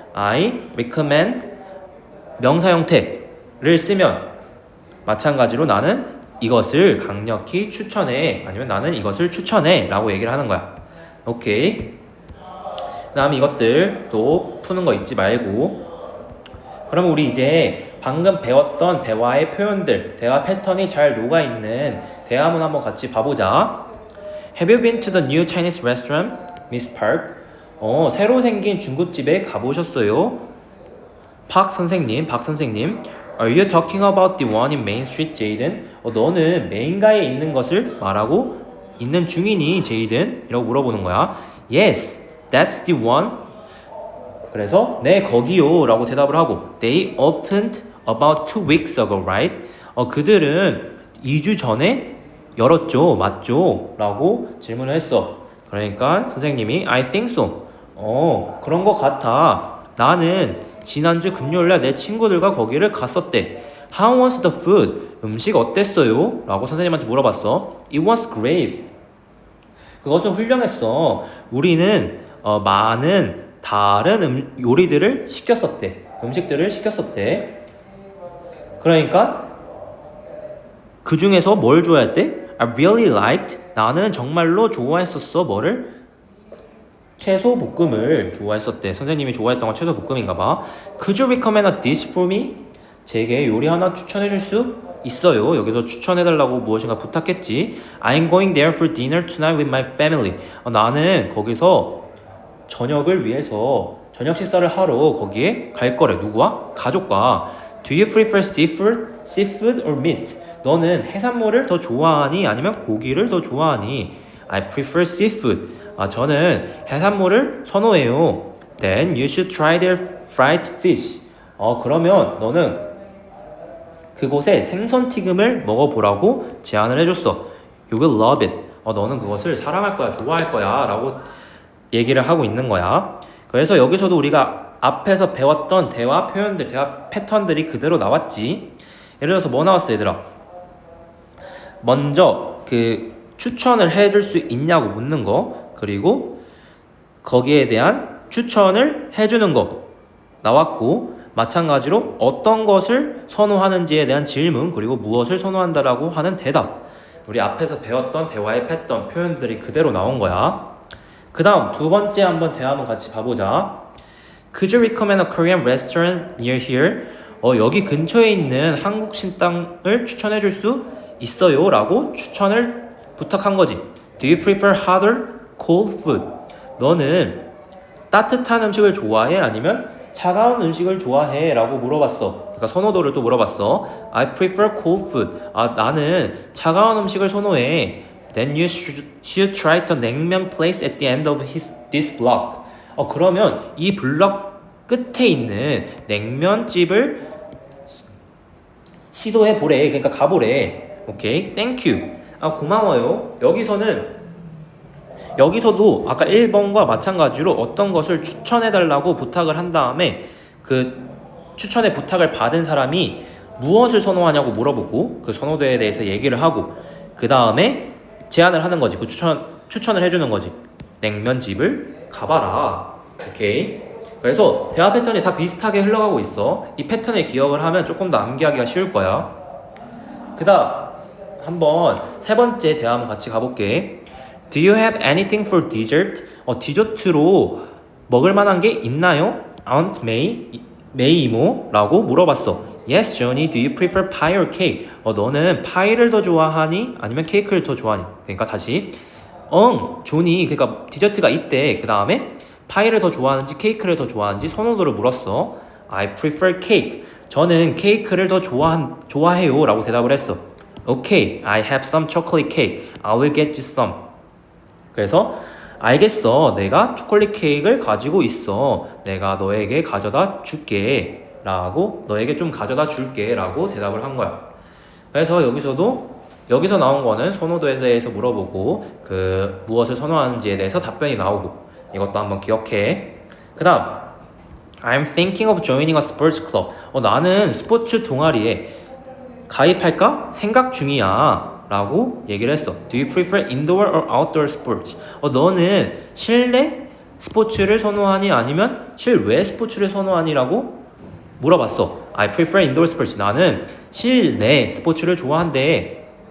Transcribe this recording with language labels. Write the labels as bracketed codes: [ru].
[en] I recommend [ko] 명사 형태를 쓰면 마찬가지로 나는 이것을 강력히 추천해 아니면 나는 이것을 추천해 라고 얘기를 하는 거야. 오케이. 그 다음 이것들 또 푸는 거 잊지 말고. 그러면 우리 이제 방금 배웠던 대화의 표현들, 대화 패턴이 잘 녹아있는 대화문 한번 같이 봐보자. [en] Have you been to the new Chinese restaurant, Miss Park? [ko] 새로 생긴 중국집에 가보셨어요? 박 선생님. [en] Are you talking about the one in Main Street, Jaden? [ko] 너는 메인가에 있는 것을 말하고 있는 중이니, 제이든? 이라고 물어보는 거야. [en] Yes, that's the one. [ko] 그래서 네, 거기요 라고 대답을 하고 [en] They opened about 2 weeks ago, right? [ko] 그들은 2주 전에 열었죠, 맞죠? 라고 질문을 했어. 그러니까 선생님이 [en] I think so. [ko] 그런 것 같아. 나는 지난주 금요일날 내 친구들과 거기를 갔었대. [en] How was the food? [ko] 음식 어땠어요? 라고 선생님한테 물어봤어. [en] It was great. [ko] 그것은 훌륭했어. 우리는 많은 다른 요리들을 시켰었대. 음식들을 시켰었대. 그러니까 그 중에서 뭘 좋아했대? [en] I really liked. [ko] 나는 정말로 좋아했었어. 뭐를? 채소 볶음을 좋아했었대. 선생님이 좋아했던 건 채소 볶음인가 봐. [en] Could you recommend a dish for me? [ko] 제게 요리 하나 추천해 줄 수 있어요. 여기서 추천해 달라고 무엇인가 부탁했지. [en] I'm going there for dinner tonight with my family. [ko] 나는 거기서 저녁을 위해서 저녁 식사를 하러 거기에 갈 거래. 누구와? 가족과. [en] Do you prefer seafood or meat? [ko] 너는 해산물을 더 좋아하니 아니면 고기를 더 좋아하니? [en] I prefer seafood. [ko] 저는 해산물을 선호해요. [en] Then you should try their fried fish. [ko] 그러면 너는 그곳의 생선 튀김을 먹어보라고 제안을 해줬어. [en] You will love it. [ko] 너는 그것을 사랑할 거야, 좋아할 거야 라고 얘기를 하고 있는 거야. 그래서 여기서도 우리가 앞에서 배웠던 대화 표현들, 대화 패턴들이 그대로 나왔지. 예를 들어서 뭐 나왔어, 얘들아? 먼저 그 추천을 해줄 수 있냐고 묻는 거, 그리고 거기에 대한 추천을 해주는 거 나왔고, 마찬가지로 어떤 것을 선호하는지에 대한 질문, 그리고 무엇을 선호한다라고 하는 대답. 우리 앞에서 배웠던 대화의 패턴, 표현들이 그대로 나온 거야. 그 다음 두 번째 한번 대화 한번 같이 봐보자. [en] Could you recommend a Korean restaurant near here? [ko] 여기 근처에 있는 한국 식당을 추천해 줄 수 있어요? 라고 추천을 부탁한 거지. [en] Do you prefer hot or cold food? [ko] 너는 따뜻한 음식을 좋아해? 아니면 차가운 음식을 좋아해? 라고 물어봤어. 그러니까 선호도를 또 물어봤어. [en] I prefer cold food. [ko] 나는 차가운 음식을 선호해. [en] Then you should try the 냉면 place at the end of this block. [ko] 그러면 이 블럭 끝에 있는 냉면집을 시도해 보래. 그러니까 가보래. [en] 오케이, thank you. [ko] 고마워요. 여기서도 아까 1번과 마찬가지로 어떤 것을 추천해달라고 부탁을 한 다음에 그 추천의 부탁을 받은 사람이 무엇을 선호하냐고 물어보고 그 선호도에 대해서 얘기를 하고 그 다음에 제안을 하는 거지. 그 추천을 해주는 거지. 냉면집을 가봐라. 오케이. 그래서 대화 패턴이 다 비슷하게 흘러가고 있어. 이 패턴을 기억을 하면 조금 더 암기하기가 쉬울 거야. 그 다음 한번 세 번째 대화 한번 같이 가볼게. [en] Do you have anything for dessert? [ko] 디저트로 먹을 만한 게 있나요? Aunt May 이모라고 물어봤어. [en] Yes, Johnny. Do you prefer pie or cake? [ko] 너는 파이를 더 좋아하니? 아니면 케이크를 더 좋아하니? 그러니까 다시 조니. 그러니까 디저트가 있대. 그 다음에 파이를 더 좋아하는지 케이크를 더 좋아하는지 선호도를 물었어. [en] I prefer cake. [ko] 저는 케이크를 더 좋아해요 라고 대답을 했어. [en] Okay, I have some chocolate cake. I will get you some. [ko] 그래서 알겠어. 내가 초콜릿 케이크를 가지고 있어. 내가 너에게 가져다 줄게 라고, 너에게 좀 가져다 줄게 라고 대답을 한 거야. 그래서 여기서도 여기서 나온 거는 선호도에 대해서 물어보고 그 무엇을 선호하는지에 대해서 답변이 나오고 이것도 한번 기억해. 그 다음 [en] I'm thinking of joining a sports club. [ko] 나는 스포츠 동아리에 가입할까 생각 중이야 라고 얘기를 했어. [en] Do you prefer indoor or outdoor sports? [ko] 너는 실내 스포츠를 선호하니 아니면 실외 스포츠를 선호하니? 라고 물어봤어. [en] I prefer indoor sports. [ko] 나는 실내 스포츠를 선호한대.